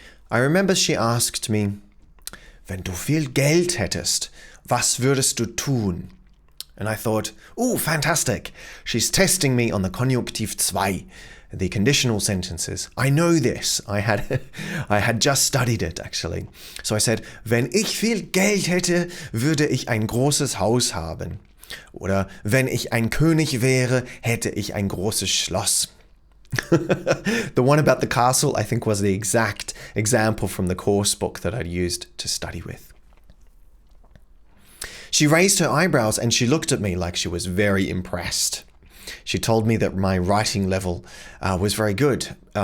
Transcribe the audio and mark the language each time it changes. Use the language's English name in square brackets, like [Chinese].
[English] I remember she asked me, [German] wenn du viel Geld hättest, was würdest du tun? [English] And I thought, oh, fantastic. She's testing me on the Konjunktiv 2. The conditional sentences. I know this. I had just studied it actually. So I said, [German] wenn ich viel Geld hätte, würde ich ein großes Haus haben. Oder wenn ich ein König wäre, hätte ich ein großes Schloss. [English] The one about the castle, I think, was the exact example from the course book that I'd used to study with. She raised her eyebrows and she looked at me like she was very impressed. She told me that my writing level was very good.